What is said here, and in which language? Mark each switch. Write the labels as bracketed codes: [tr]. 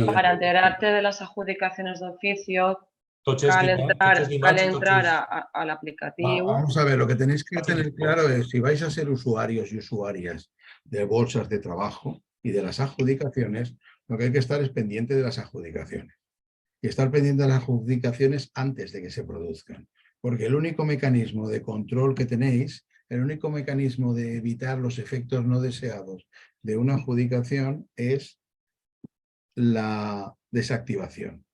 [es] Para enterarte de las adjudicaciones de oficio, [ca] Cal entrar a l'aplicatiu. [es] Vamos a ver, lo que tenéis que tener claro es si vais a ser usuarios y usuarias de bolsas de trabajo y de las adjudicaciones, lo que hay que estar es pendiente de las adjudicaciones. Y estar pendiente de las adjudicaciones antes de que se produzcan. Porque el único mecanismo de control que tenéis, el único mecanismo de evitar los efectos no deseados de una adjudicación es la desactivación.